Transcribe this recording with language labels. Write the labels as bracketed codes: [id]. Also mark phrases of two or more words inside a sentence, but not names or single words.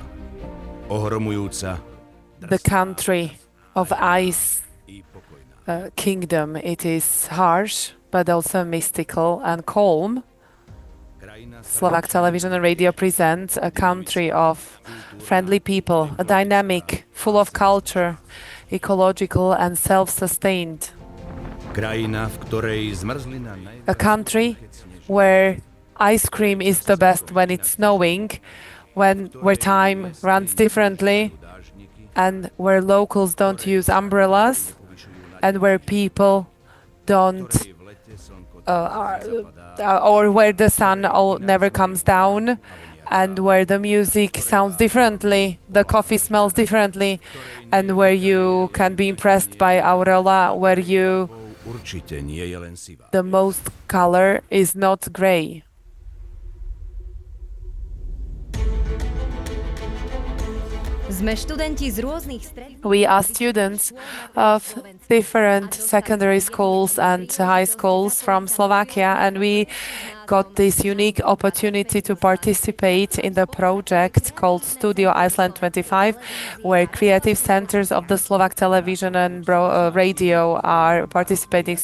[sk] Ohromujúca. [en] The country of ice kingdom. It is harsh, but also mystical and calm. Slovak television and radio presents a country of friendly people, a dynamic, full of culture, ecological and self-sustained. [sk] Krajina, v ktorej zmrzlina [en] a country where ice cream is the best when it's snowing, where time runs differently, and where locals don't use umbrellas, and where people don't, or where the sun never comes down, and where the music sounds differently, the coffee smells differently, and where you can be impressed by aurora, where the most color is not gray. [sk] Sme študenti z rôznych stredných... [en] We are students of different secondary schools and high schools from Slovakia, and we got this unique opportunity to participate in the project called Studio Iceland 25, where creative centers of the Slovak television and radio are participating.